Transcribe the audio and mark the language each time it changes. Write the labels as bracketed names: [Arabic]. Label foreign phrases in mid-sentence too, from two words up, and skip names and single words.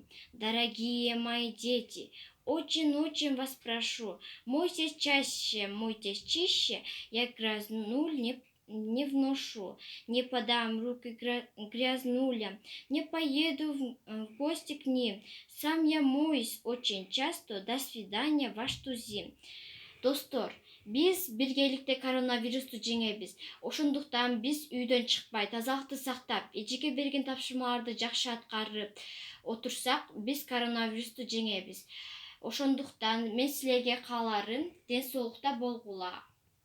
[Russian] Дорогие мои дети, очень-очень вас прошу, мойтесь чаще, мойтесь чище, я грязнуль не вношу, не подам руки грязнулям, не поеду в гости к ним. Сам я моюсь очень часто. До свидания, ваш Тузим. [Kyrgyz] Достор, биз биргеликте коронавирусту жеңебиз. Ошондуктан биз үйдөн чыкпай, тазалыкты сактап, эжеке берген тапшырмаларды жакшы аткарып отурсак, биз коронавирусту жеңебиз. Ошондуктан мен силерге кааларым, ден соолукта болгула.